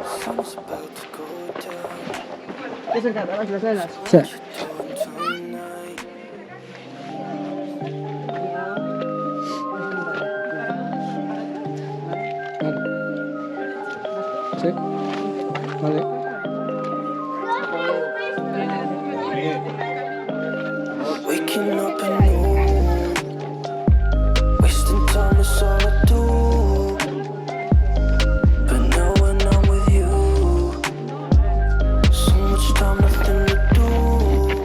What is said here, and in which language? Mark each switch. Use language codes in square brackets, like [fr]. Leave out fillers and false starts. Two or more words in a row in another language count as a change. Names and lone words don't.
[ca] Ja s'han acabat les veles. Sí. Sí. Vale. [en] Waking up anew, wasting time is all I do. But now when I'm with you, so much time left to do.